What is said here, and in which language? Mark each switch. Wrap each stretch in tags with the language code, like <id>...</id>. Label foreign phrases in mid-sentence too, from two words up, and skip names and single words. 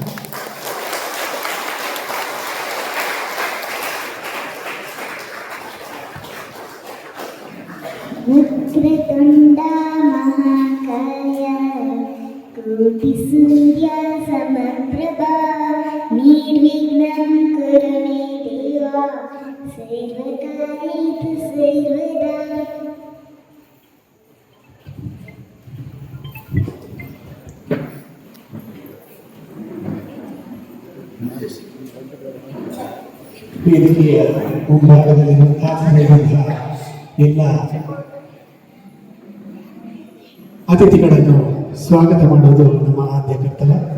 <sa>ವಕ್ರತುಂಡ ಮಹಾಕಾಯ ಕೋಟಿ ಸೂರ್ಯ ಸಮಪ್ರಭಾ ನಿರ್ವಿಘ್ನಂ ಕುರು ಮೇ ದೇವ ಸರ್ವಕಾರ್ಯೇಷು ಸರ್ವದಾ.</sa> <kn>ವೇದಿಕೆಯ ಮುಂಭಾಗದಲ್ಲಿ ಆಸನವಿರುವಂತಹ ಎಲ್ಲ ಅತಿಥಿಗಳನ್ನು ಸ್ವಾಗತ ಮಾಡುವುದು ನಮ್ಮ ಆದ್ಯ ಕರ್ತವ್ಯ.</kn>